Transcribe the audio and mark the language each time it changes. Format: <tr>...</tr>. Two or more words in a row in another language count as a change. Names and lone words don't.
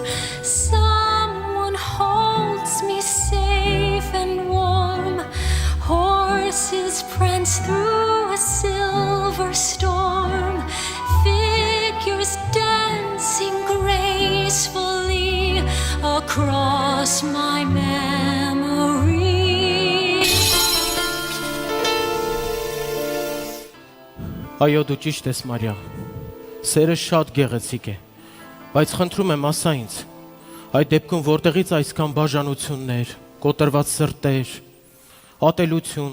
<en>Someone holds me safe and warm, horses prance through a silver storm, figures dancing gracefully across my memory.</en> <hy>Այո, դու ճիշտ ես, Մարիամ։ Սերը շատ գեղեցիկ է, բայց խնդրում եմ ասա ինձ, այդ դեպքում որտեղից այսքան բաժանություններ, կոտրված սրտեր, ատելություն։</hy>